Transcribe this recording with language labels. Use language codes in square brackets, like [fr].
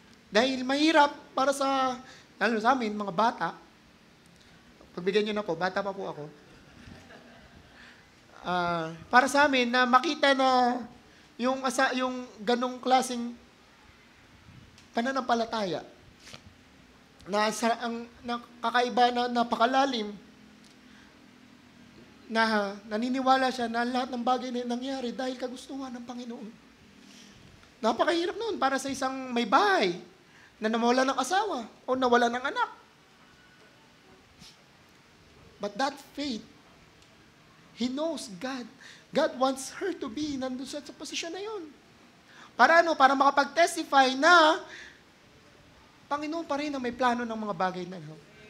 [tl] Dahil mahirap para lalo sa amin, mga bata, pagbigyan nyo na po, bata pa po ako, para sa amin na makita na yung ganong klaseng pananampalataya na kakaiba na napakalalim na naniniwala siya na lahat ng bagay na nangyari dahil kagustuhan ng Panginoon. Napakahirap noon para sa isang may bahay na nawala ng asawa o nawala ng anak. [en] But that faith, he knows God. God wants her to be [tl] nandun sa posisyon na yun. Para ano? Para makapag-testify na Panginoon pa rin ang may plano ng mga bagay na yun.